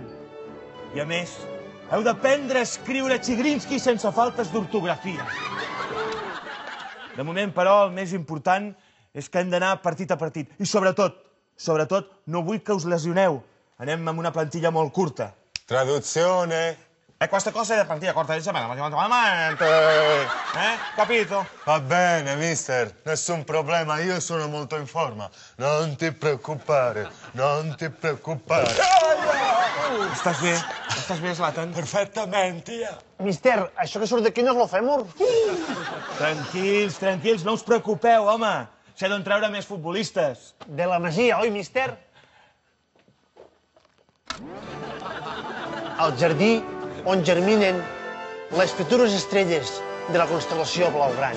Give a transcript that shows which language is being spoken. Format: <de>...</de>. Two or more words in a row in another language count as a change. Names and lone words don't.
<ca>I a més, heu d'aprendre a escriure Chigrinsky sense faltes d'ortografia. De moment, però, el més important és que hem d'anar partit a partit. I sobretot, no vull que us lesioneu. Anem amb una plantilla molt curta.</ca> <it>Traduzione. Questa cosa è la partita corta di settimana, capito? Va bene, mister, nessun problema, io sono molto in forma. Non ti preoccupare, non ti preoccupare.</it> <ca>Estàs bé? Estàs bé, Zlatan? Perfectament, tia. Mister, això que surt d'aquí no és lo fèmur? Tranquils, no us preocupeu, home. Sé d'on treure més futbolistes. De la Masia, oi, mister? Al jardí on germinen les futures estrelles de la constel·lació blaugrana.</ca>